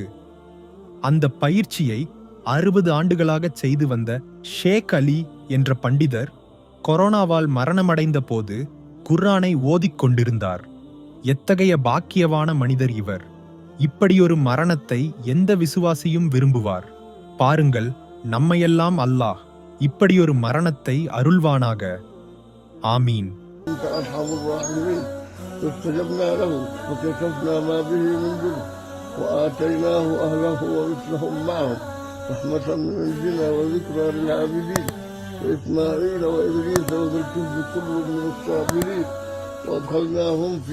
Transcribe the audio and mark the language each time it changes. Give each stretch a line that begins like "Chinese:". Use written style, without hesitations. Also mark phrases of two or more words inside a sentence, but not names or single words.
Tamil: அந்த பயிற்சியை 60 ஆண்டுகளாக செய்து வந்த ஷேக் அலி என்ற பண்டிதர் கொரோனாவால் மரணமடைந்த போது குர்ஆனை ஓதிக்கொண்டிருந்தார். எத்தகைய பாக்கியவான மனிதர் இவர்! இப்படியொரு மரணத்தை எந்த விசுவாசியும் விரும்புவார். பாருங்கள், நம்மையெல்லாம் அல்லாஹ் இப்படியொரு மரணத்தை அருள்வானாக. ஆமீன்.
Arabic: فاستجبنا له وكشفنا ما به من ضر وآتيناه أهله ومثلهم معهم رحمة من عندنا وذكرى للعابدين وإسماعيل وإدريس وذا الكفل كل من الصابرين وأدخلناهم في